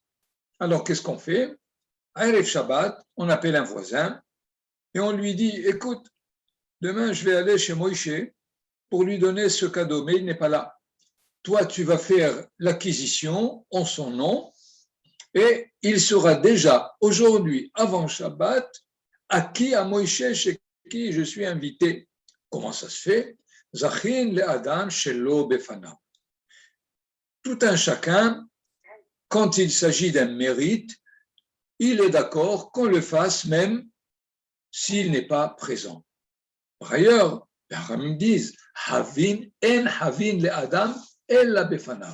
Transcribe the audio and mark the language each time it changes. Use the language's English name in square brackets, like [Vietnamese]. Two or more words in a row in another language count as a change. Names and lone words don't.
[French] Alors, qu'est-ce qu'on fait? [Hebrew] ערב שבת, [French] on appelle un voisin et on lui dit, écoute, demain je vais aller chez Moïse pour lui donner ce cadeau, mais il n'est pas là. Toi, tu vas faire l'acquisition en son nom et il sera déjà aujourd'hui, avant Shabbat, acquis à Moïse chez qui je suis invité. Comment ça se fait? [Hebrew] זכין לאדם שלא בפניו. [French] Tout un chacun, quand il s'agit d'un mérite, il est d'accord qu'on le fasse même s'il n'est pas présent. Par ailleurs, les Haramim disent [Hebrew] חבין אין חבין לאדם אלא בפניו.